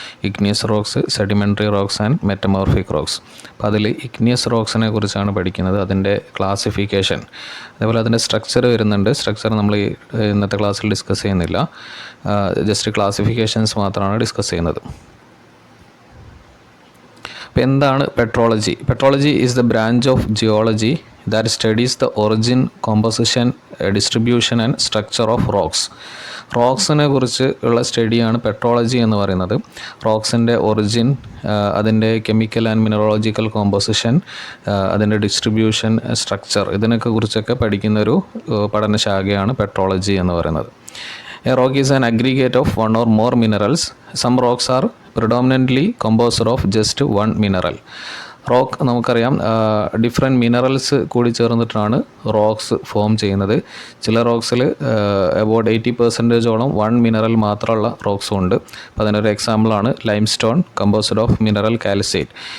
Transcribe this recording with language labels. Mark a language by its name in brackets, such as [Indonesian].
[English] Igneous rocks, sedimentary rocks and metamorphic rocks. [Malayalam] അപ്പോൾ അതിൽ igneous റോക്സിനെ കുറിച്ചാണ് പഠിക്കുന്നത്, അതിൻ്റെ ക്ലാസിഫിക്കേഷൻ, അതേപോലെ അതിൻ്റെ സ്ട്രക്ചർ വരുന്നുണ്ട്. സ്ട്രക്ചർ നമ്മൾ ഇന്നത്തെ ക്ലാസ്സിൽ ഡിസ്കസ് ചെയ്യുന്നില്ല, ജസ്റ്റ് ക്ലാസിഫിക്കേഷൻസ് മാത്രമാണ് ഡിസ്കസ് ചെയ്യുന്നത്. അപ്പോൾ എന്താണ് petrology? [English] petrology [Malayalam] is the branch of geology [English] that studies the origin, composition, distribution and structure of rocks. [Malayalam] റോക്സിനെ കുറിച്ച് ഉള്ള സ്റ്റഡിയാണ് പെട്രോളജി എന്ന് പറയുന്നത്. റോക്സിൻ്റെ ഒറിജിൻ, അതിൻ്റെ കെമിക്കൽ ആൻഡ് മിനറോളജിക്കൽ കോമ്പോസിഷൻ, അതിൻ്റെ ഡിസ്ട്രിബ്യൂഷൻ, സ്ട്രക്ചർ, ഇതിനൊക്കെ കുറിച്ചൊക്കെ പഠിക്കുന്നൊരു പഠനശാഖയാണ് പെട്രോളജി എന്ന് പറയുന്നത്. [English] A rock is an aggregate of one or more minerals. Some rocks are predominantly composed of just one mineral. [Malayalam] Rock നമുക്കറിയാം, ഡിഫറെൻറ്റ് മിനറൽസ് കൂടി ചേർന്നിട്ടാണ് റോക്സ് ഫോം ചെയ്യുന്നത്. ചില റോക്സിൽ അബൌട്ട് 80% 1 മിനറൽ മാത്രമുള്ള റോക്സും ഉണ്ട്. അപ്പോൾ അതിനൊരു എക്സാമ്പിളാണ് lime stone, [English] Composed of mineral calcite.